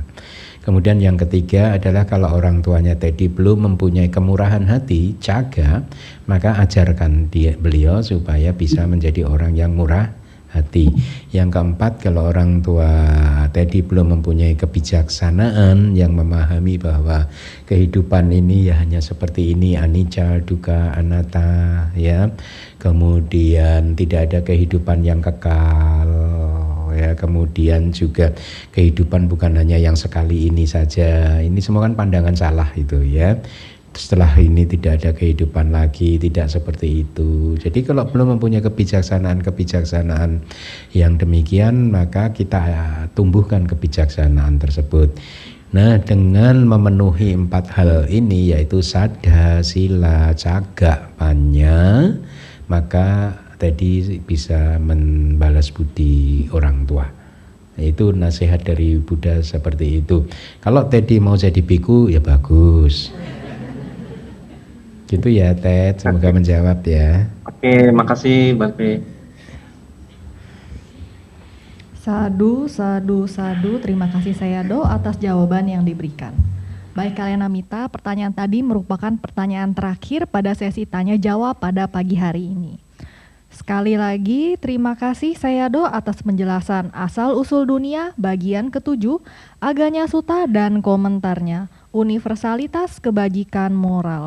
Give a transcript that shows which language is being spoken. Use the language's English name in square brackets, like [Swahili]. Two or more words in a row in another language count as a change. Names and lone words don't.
[Indonesian] Kemudian yang ketiga adalah kalau orang tuanya Teddy belum mempunyai kemurahan hati, caga, maka ajarkan beliau supaya bisa menjadi orang yang murah hati. Yang keempat, kalau orang tua Teddy belum mempunyai kebijaksanaan yang memahami bahwa kehidupan ini ya hanya seperti ini, [Pali] anicca, dukkha, anatta, [Indonesian] ya. Kemudian tidak ada kehidupan yang kekal, ya. Kemudian juga kehidupan bukan hanya yang sekali ini saja. Ini semua kan pandangan salah itu, ya. Setelah ini tidak ada kehidupan lagi, tidak seperti itu. Jadi kalau belum mempunyai kebijaksanaan yang demikian, maka kita tumbuhkan kebijaksanaan tersebut. Nah, dengan memenuhi 4 hal ini, yaitu [Pali] sada, sila, caga, panya, [Indonesian] maka tadi bisa membalas budi orang tua. Itu nasihat dari Buddha seperti itu. Kalau Teddy mau jadi biku, ya bagus. Gitu ya, Ted. Semoga menjawab ya. Oke, makasih Bante. [Pali] Sadu, sadu, sadu. [Indonesian] Terima kasih Sayadaw atas jawaban yang diberikan. Baik Kalyanamita, pertanyaan tadi merupakan pertanyaan terakhir pada sesi tanya jawab pada pagi hari ini. Sekali lagi, terima kasih Sayadaw atas penjelasan asal-usul dunia bagian ke-7, Aganya Sutta dan komentarnya, universalitas kebajikan moral.